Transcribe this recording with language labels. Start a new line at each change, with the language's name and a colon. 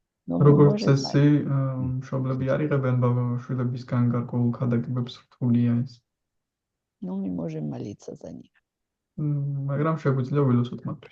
Georgian: როგორც წესი, მშობლები არ იღებენ შვილებისგან გარკვეულ ქადაგებებს, რთულია ეს.
Russian: Ну, мы можем молиться за них.
Georgian: მაგრამ შეგვიძლია ვილოცოთ მათთვის.